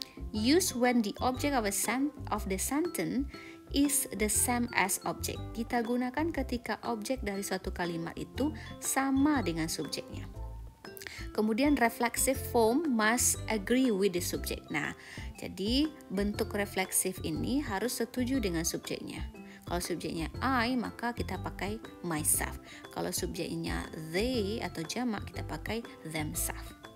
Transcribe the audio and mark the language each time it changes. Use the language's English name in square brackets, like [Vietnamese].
[English] Use when the object of the sentence is the same as object. [Indonesian] Kita gunakan ketika objek dari suatu kalimat itu sama dengan subjeknya. [English] Kemudian reflexive form must agree with the subject. [Indonesian] Nah, jadi bentuk refleksif ini harus setuju dengan subjeknya. Kalau subjeknya I, maka kita pakai myself. Kalau subjeknya they atau jamak, kita pakai themselves.